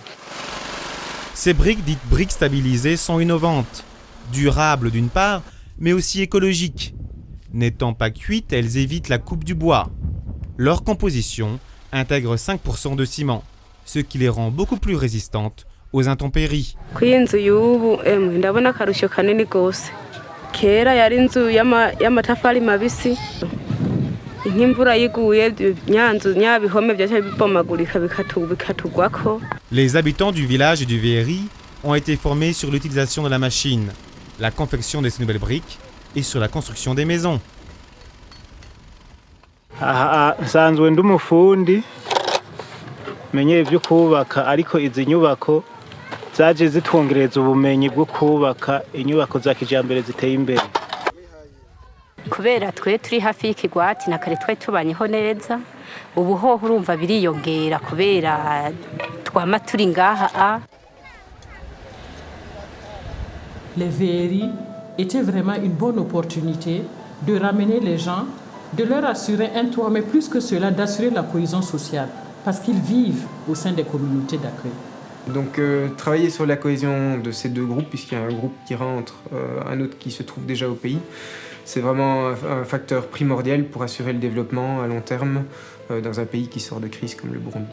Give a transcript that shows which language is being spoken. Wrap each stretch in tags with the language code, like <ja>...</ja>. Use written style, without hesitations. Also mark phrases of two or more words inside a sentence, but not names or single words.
<fr>Ces briques dites briques stabilisées sont innovantes, durables d'une part, mais aussi écologiques. N'étant pas cuites, elles évitent la coupe du bois. Leur composition intègre 5% de ciment, ce qui les rend beaucoup plus résistantes aux intempéries.</fr> <rn>Kera yari inzu y'amatafari mabisi nk'imvura yiguye nyanzu nyabihome byaje bibomagurika bikatugwako.</rn> <fr>Les habitants du village et du VRI ont été formés sur l'utilisation de la machine, la confection de ces nouvelles briques et sur la construction des maisons.</fr> <rn>Nsanzwe ndi umufundi menye ibyo kubaka ariko izi nyubako zaje zitwongereza ubumenyi bwo kubaka inyubako za kijambere ziteye imbere. Kubera twe turi hafi y'ikigwati na kare twe tubanyeho neza ubu ho urumva biriyongera kubera twama turi ngaha.</rn> <fr>les VRI étaient vraiment une bonne opportunité de ramener les gens, de leur assurer un toit, mais plus que cela, d'assurer la cohésion sociale, parce qu'ils vivent au sein des communautés d'accueil. Donc travailler sur la cohésion de ces deux groupes, puisqu'il y a un groupe qui rentre, un autre qui se trouve déjà au pays, c'est vraiment un facteur primordial pour assurer le développement à long terme dans un pays qui sort de crise comme le Burundi.</fr>